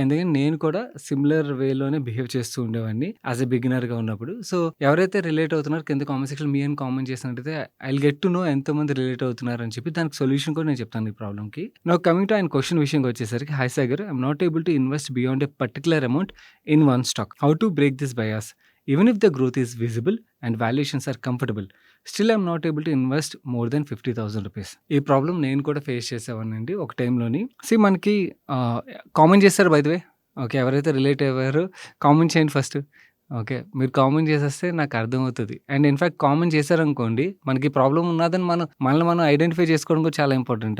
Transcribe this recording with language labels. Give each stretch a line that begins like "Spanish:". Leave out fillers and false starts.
Telugu: ఎందుకంటే నేను కూడా సిమిలర్ వేలోనే బిహేవ్ చేస్తూ ఉండేవాడిని యాస్ ఎ బిగినర్‌గా ఉన్నప్పుడు. సో, ఎవరైతే రిలేట్ అవుతున్నారో కింద కామెంట్ సెక్షన్‌లో మీ అని కామెంట్ చేసినట్టయితే
English: I will get to know
Telugu: ఎంతమంది రిలేట్ అవుతున్నారని చెప్పి దానికి సొల్యూషన్ కూడా నేను చెప్తాను ఈ ప్రాబ్లమ్‌కి. నౌ కమింగ్ టు ఆయన క్వెషన్ విషయంకి వచ్చేసరికి
English: Hi Sagar, I am not able to invest beyond a particular amount in one stock. How to break this bias? Even if the growth is visible and valuations are comfortable, still I'm not able to invest more than 50,000 rupees.
Telugu: ఈ problem నేను కూడా face చేసేవాడినండి ఒక టైంలోని. మనకి comment చేస్తారు by the way. Okay. ఎవరైతే relate అయ్యారో comment చేయండి ఫస్ట్. ఓకే. మీరు కామెంట్ చేసేస్తే నాకు అర్థమవుతది. అండ్ ఇన్‌ఫాక్ట్ కామెంట్ చేశారనుకోండి, మనకి ప్రాబ్లమ్ ఉన్నదని మనల్ని మనం ఐడెంటిఫై చేసుకోవడం కూడా చాలా ఇంపార్టెంట్.